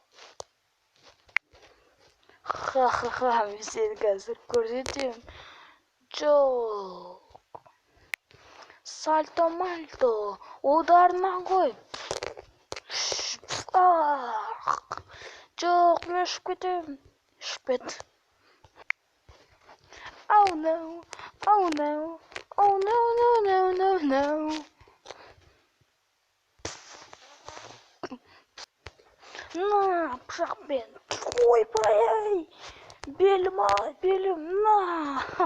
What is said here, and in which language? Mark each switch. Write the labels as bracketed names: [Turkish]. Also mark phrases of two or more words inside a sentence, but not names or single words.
[Kazakh] Ха-ха-ха, мен сені қазір көрсетем. Жоқ. [Russian] Сальто-мальто, удар ногой. [Kazakh] Жоқ, мен ұшып кетем. Ұшып кет. [English] Oh no, oh no, oh no, no, no, no, no. [Kazakh] На, пышақпен. Ойбай, белім ай, белім, на.